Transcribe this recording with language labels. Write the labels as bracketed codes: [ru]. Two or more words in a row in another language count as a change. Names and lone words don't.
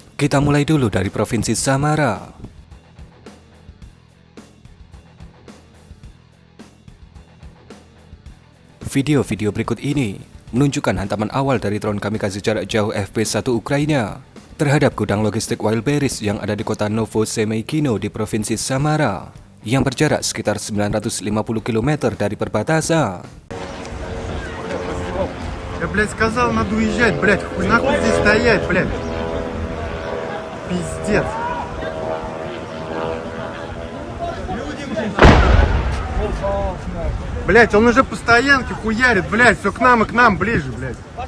[id] Kita mulai dulu dari provinsi Samara. Video-video berikut ini menunjukkan hantaman awal dari drone kamikaze jarak jauh FP-1 Ukraina terhadap gudang logistik Wildberries yang ada di kota Novosemeykino di provinsi Samara yang berjarak sekitar 950 km dari perbatasan. [ru] Я, блядь, сказал, надо уезжать, блядь, хуй нахуй здесь стоять, блядь. Пиздец. Блядь, он уже по стоянке хуярит, блядь, все к нам и к нам ближе, блядь.